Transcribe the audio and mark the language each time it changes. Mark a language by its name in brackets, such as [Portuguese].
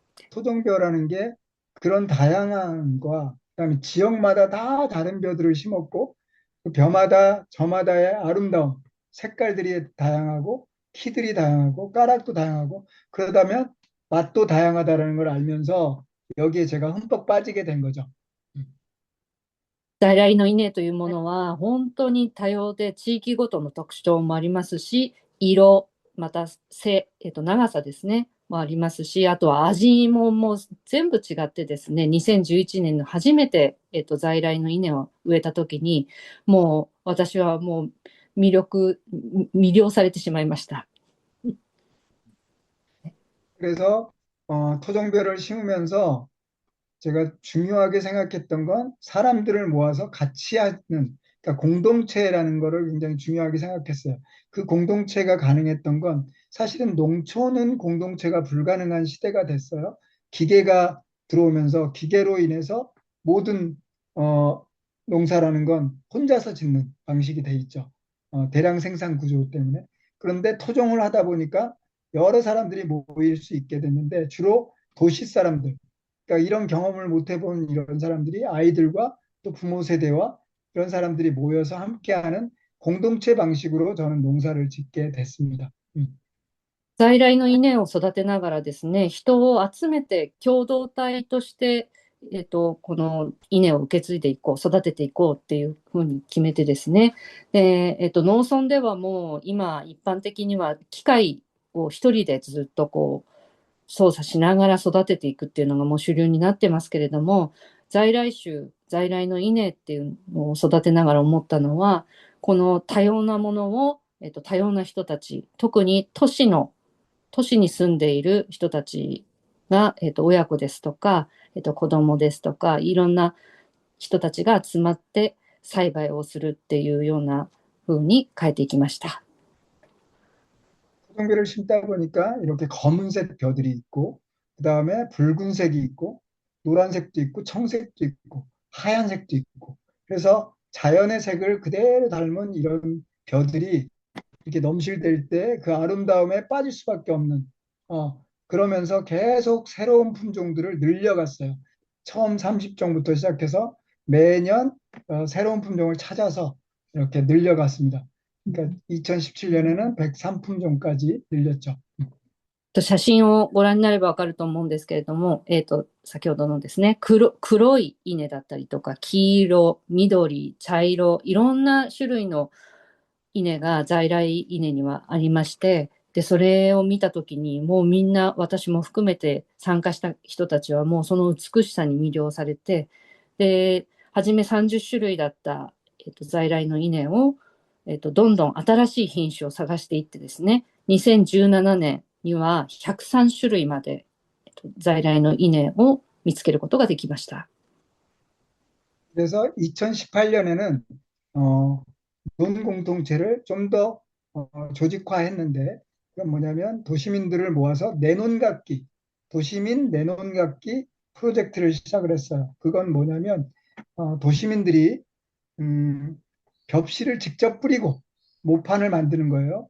[Korean] 토종벼라는 게 그런 다양함과 그다음에 지역마다 다 다른 벼들을 심었고 그 벼마다 저마다의 아름다움, 색깔들이 다양하고 키들이 다양하고 까락도 다양하고 그러다면 맛도 다양하다라는 걸 알면서 여기에 제가 흠뻑 빠지게 된 거죠. [Japanese] 在来の稲というものは本当に多様で地域ごとの特徴もありますし、色、また長さですね、もありますし、あとは味ももう全部違ってですね、2011年の初めて、在来の稲を植えた時に、もう私はもう魅了されてしまいました。 [Korean] 그래서 토종벼를 심으면서 제가 중요하게 생각했던 건 사람들을 모아서 같이 하는, 그러니까 공동체라는 거를 굉장히 중요하게 생각했어요. 그 공동체가 가능했던 건 사실은 농촌은 공동체가 불가능한 시대가 됐어요. 기계가 들어오면서 기계로 인해서 모든 농사라는 건 혼자서 짓는 방식이 돼 있죠. 대량 생산 구조 때문에. 그런데 토종을 하다 보니까 여러 사람들이 모일 수 있게 됐는데 주로 도시 사람들, 그러니까 이런 경험을 못 해본 이런 사람들이 아이들과 또 부모 세대와 이런 사람들이 모여서 함께하는 공동체 방식으로 저는 농사를 짓게 됐습니다. [Japanese] 在来の稲を育てながらですね、人を集めて共同体として、この稲を受け継いでいこう、育てていこうっていうふうに決めてですね、で、農村ではもう今一般的には機械を一人でずっとこう操作しながら育てていくっていうのがもう主流になってますけれども、在来種、在来の稲っていうのを育てながら思ったのは、この多様なものを、多様な人たち、特に都市に住んでいる人たちが、親子ですとか、子供ですとか、いろんな人たちが集まって栽培をするっていうような風に変えていきました。 [Korean] 토종배를 심다 보니까 이렇게 검은색 벼들이 있고, 그 다음에 붉은색이 있고, 노란색도 있고, 청색도 있고, 하얀색도 있고, 그래서 자연의 색을 그대로 닮은 이런 벼들이 이렇게 넘실댈 때 그 아름다움에 빠질 수밖에 없는, 그러면서 계속 새로운 품종들을 늘려갔어요. 처음 30종부터 시작해서 매년 새로운 품종을 찾아서 이렇게 늘려갔습니다. 그러니까 2017년에는 103품종까지 늘렸죠. [Japanese] 写真をご覧になればわかると思うんですけれども、先ほどのですね、黒い稲だったりとか、黄色、緑、茶色、いろんな種類の稲が在来稲にはありまして、で、それを見たときに、もうみんな、私も含めて参加した人たちはもうその美しさに魅了されて、で、初め30種類だった、在来の稲を、どんどん新しい品種を探していってですね、2017年には103種類まで、在来の稲を見つけることができました。 [Korean] 그래서 2018년에는 논 공동체를 좀 더 조직화했는데, 그건 뭐냐면 도시민들을 모아서 내논각기, 도시민 내논각기 프로젝트를 시작을 했어요. 그건 뭐냐면 도시민들이 벽실을 직접 뿌리고 모판을 만드는 거예요.